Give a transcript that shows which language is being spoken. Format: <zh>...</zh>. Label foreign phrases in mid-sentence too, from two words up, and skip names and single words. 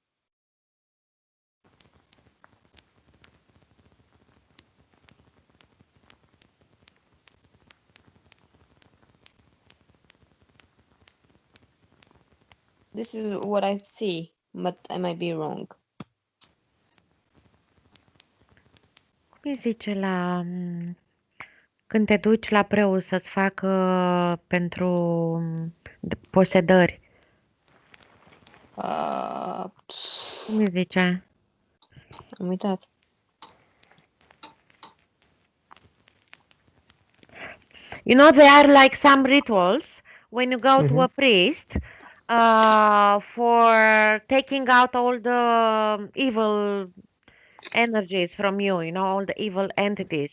<en>This is what I see, but I might be wrong.</en> <ro>cum îi zice când te duci la preot să-ți facă pentru posedări, Uh, cum îi zice? am uitat.</ro> <en>There are like some rituals when you go to Mm-hmm. a priest for taking out all the evil energies from you, all the evil entities.</en>